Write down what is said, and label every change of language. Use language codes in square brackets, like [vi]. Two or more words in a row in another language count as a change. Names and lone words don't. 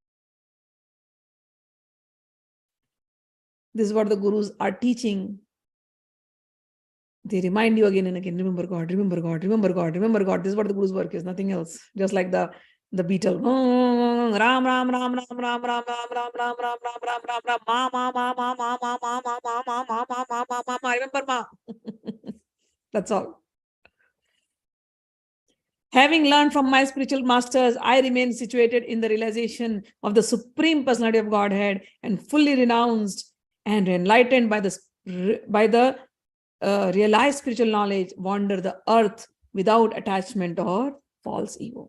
[en] This is what the Gurus are teaching. They remind you again and again, remember God, remember God, remember God, remember God. This is what the Guru's work is, nothing else. Just like the beetle. Ram, Ram, Ram, Ram, Ram, Ram, Ram, Ram, Ram, Ram, Ram, Ram, Ram, Ram, Ram, Ma, Ma, Ma, Ma, Ma, Ma, Ma, Ma, Ma, Ma, Ma, Ma, Ma, Ma, Ma, Ma. Remember Ma. That's all. Having learned from my spiritual masters, I remain situated in the realization of the Supreme Personality of Godhead and fully renounced and enlightened by the realized spiritual knowledge, wander the earth without attachment or false ego.